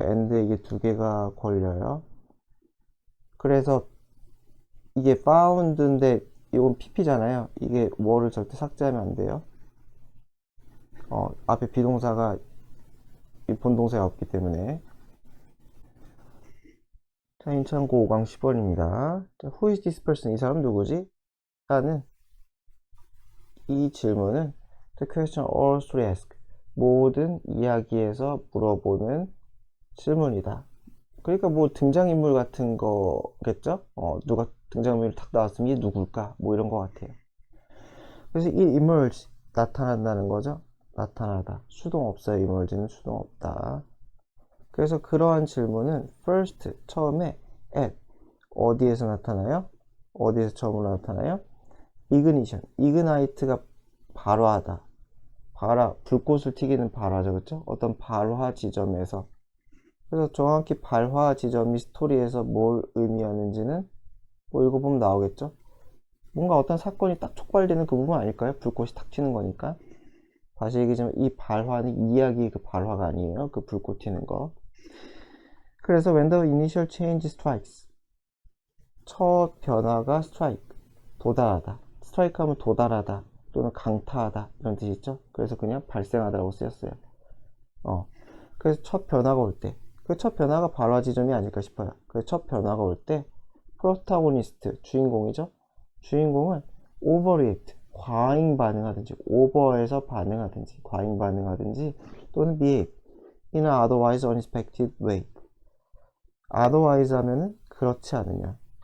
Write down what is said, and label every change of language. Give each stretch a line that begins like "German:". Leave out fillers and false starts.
Korean: and에 이게 두 개가 걸려요. 그래서 이게 found인데 이건 pp잖아요. 이게 were를 절대 삭제하면 안 돼요. 앞에 비동사가 본동사가 없기 때문에. 자, 인천고 5강 10번입니다.
English: Who is this person?
Korean: 이 사람 누구지? 라는 이 질문은
English: The question all three ask
Korean: 모든 이야기에서 물어보는 질문이다. 그러니까 뭐 등장인물 같은 거겠죠? 누가 등장인물이 탁 나왔으면 이게 누굴까? 뭐 이런 거 같아요. 그래서 이 emerge 나타난다는 거죠. 나타나다. 수동 없어요. emerge는 수동 없다. 그래서 그러한 질문은 first 처음에 at 어디에서 나타나요? 어디에서 처음으로 나타나요? ignition ignite가 발화하다. 불꽃을 튀기는 발화죠, 그렇죠? 어떤 발화 지점에서. 그래서 정확히 발화 지점이 스토리에서 뭘 의미하는지는 뭐 읽어보면 나오겠죠? 뭔가 어떤 사건이 딱 촉발되는 그 부분 아닐까요? 불꽃이 탁 튀는 거니까. 다시 얘기하자면 이 발화는 이야기의 그 발화가 아니에요. 그 불꽃 튀는 거. 그래서
English: when the initial change strikes
Korean: 첫 변화가 strike 도달하다. 스트라이크 하면 도달하다 또는 강타하다 이런 뜻이 있죠. 그래서 그냥 발생하다라고 쓰였어요. 그래서 첫 변화가 올 때 그 첫 변화가 발화 지점이 아닐까 싶어요. 그래서 첫 변화가 올 때 프로타고니스트 주인공이죠. 주인공은 overreact 과잉 반응하든지 오버해서 반응하든지 과잉 반응하든지 또는
English: behave in an otherwise unexpected way
Korean: otherwise 하면은 그렇지 않으면